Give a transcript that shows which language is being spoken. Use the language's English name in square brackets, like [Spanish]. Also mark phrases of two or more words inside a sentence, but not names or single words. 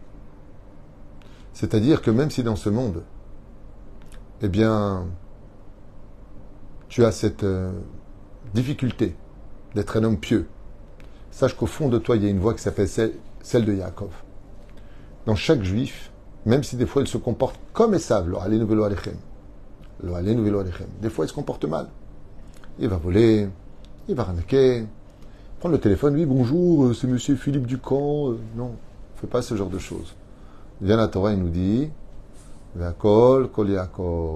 [French] C'est-à-dire que même si dans ce monde, eh bien, tu as cette difficulté d'être un homme pieux, sache qu'au fond de toi, il y a une voix qui s'appelle celle de Yaakov. Dans chaque juif, même si des fois il se comporte comme Esav, [Hebrew] לא עלינו ולא עליכם. [French] Des fois il se comporte mal. Il va voler, il va arnaquer, prendre le téléphone, oui bonjour, c'est monsieur Philippe Ducamp. Non, fais pas ce genre de choses. Vient la Torah, il nous dit, [Hebrew] והקול קול יעקב.